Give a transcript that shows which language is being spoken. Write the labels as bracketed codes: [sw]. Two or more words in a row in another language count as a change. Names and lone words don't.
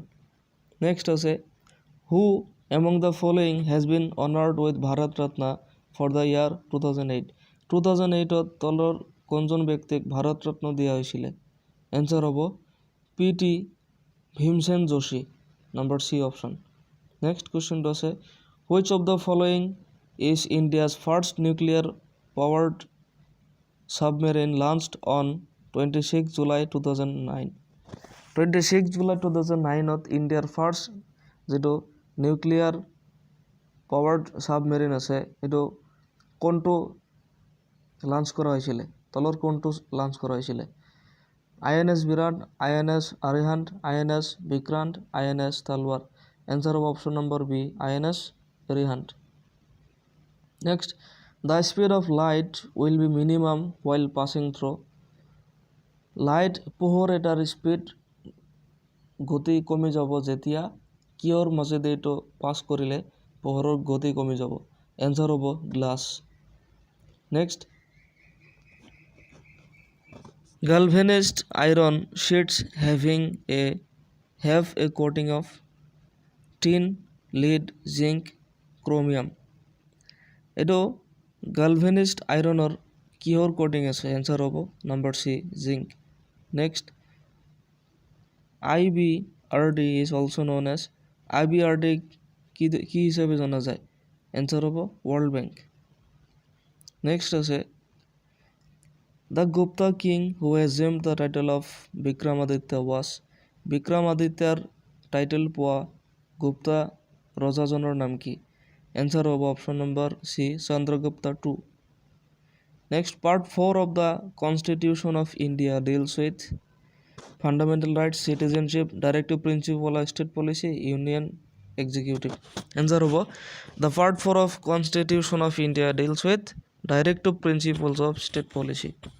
[en] next আছে who among the following has been honoured with Bharat Ratna for the year 2008। [as] 2008ত তলৰ কোনজন ব্যক্তিক ভাৰত ৰত্ন দিয়া হৈছিলে? এনচাৰ হ'ব পি টি ভীমসেন যোশী, [en] number C option. next questionটো আছে which of the following is India's first nuclear powered submarine launched on 26 July 2009। [as] 26 জুলাই 2009ত ইণ্ডিয়াৰ ফাৰ্ষ্ট যিটো [en] nuclear powered submarine [as] আছে এইটো কোনটো লঞ্চ কৰা হৈছিলে? তলৰ কোনটো লঞ্চ কৰা হৈছিলে? INS বিৰাট, INS আৰিহান্ত, INS বিক্ৰান্ত, INS তলৱাৰ। এনচাৰ হ'ব [en] option number B [as] INS আৰিহান্ত। [en] Next, the speed of light will be minimum while passing through. [as] লাইট পোহৰ এটাৰ স্পীড গতি কমি যাব যেতিয়া কিহৰ মাজেদি এইটো পাছ কৰিলে পোহৰৰ গতি কমি যাব। এনসাৰ হ'ব গ্লাছ। [en] নেক্সট, galvanized iron sheets have a coating of tin, lead, zinc, chromium. [as] এইটো [en] galvanized iron [as] ৰ কিহৰ কোটিং আছে? এনসাৰ হ'ব [en] number C zinc. [as] নেক্সট, [en] IBRD is also known as IBRD [as] কি হিচাপে জনা যায়? এনসাৰ হ'ব ৱৰ্ল্ড বেংক। নেক্সট আছে [en] The Gupta king who assumed the title of Vikramaditya was [as] Vikramadityaৰ টাইটেল পোৱা গুপ্তা ৰজাজনৰ নাম কি? [en] Answer of option number C, Chandragupta II. Next, part 4 of the Constitution of India deals with fundamental rights, citizenship, directive principle of state policy, union executive. Answer of the part 4 of Constitution of India deals with directive principles of state policy.